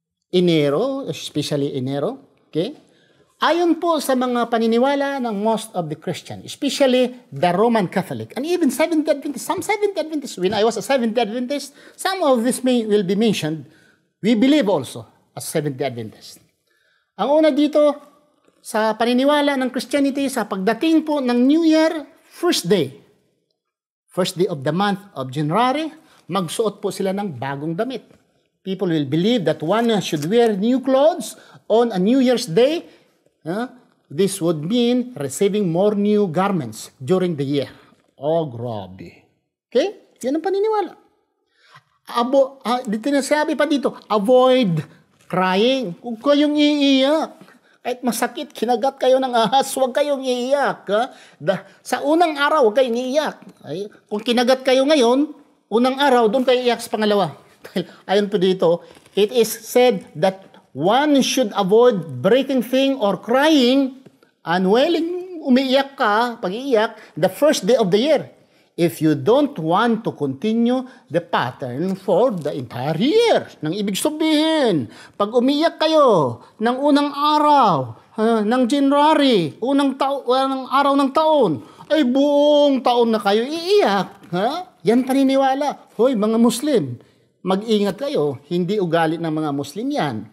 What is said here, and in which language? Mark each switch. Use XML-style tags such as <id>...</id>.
<en>Enero, especially Enero. Okay?</en> <tl>Ayon po sa mga paniniwala ng</tl> <en>most of the Christian, especially the Roman Catholic, and even Seventh-day Adventists, some Seventh-day Adventists, when I was a Seventh-day Adventist, some of this will be mentioned. We believe also as Seventh-day Adventists.</en> <tl>Ang una dito, sa paniniwala ng Christianity, sa pagdating po ng New Year,</tl> <en>first day of the month of January,</en> <tl>magsuot po sila ng bagong damit.</tl> <en>People will believe that one should wear new clothes on a New Year's Day, this would mean receiving more new garments during the year.</en> <tl>Oh, grabe. Okay? Yan ang paniniwala. Dito na sabi pa dito,</tl> <en>avoid crying.</en> <tl>Huwag kayong iiyak. Kahit masakit, kinagat kayo ng ahas, huwag kayong iiyak. Sa unang araw, huwag kayong iiyak. Kung kinagat kayo ngayon, unang araw, doon kayo iiyak sa pangalawa. Ayon po dito,</tl> <en>it is said that one should avoid breaking thing or crying and wailing,</en> <tl>umiiyak ka, pag-iiyak,</tl> <en>the first day of the year. If you don't want to continue the pattern for the entire year.</en> <tl>Nang ibig sabihin, pag umiyak kayo ng unang araw ng January, unang araw ng taon, ay buong taon na kayo iiyak. Yan paniniwala. Hoy, mga Muslim, mag-ingat kayo. Hindi ugali ng mga Muslim yan.</tl>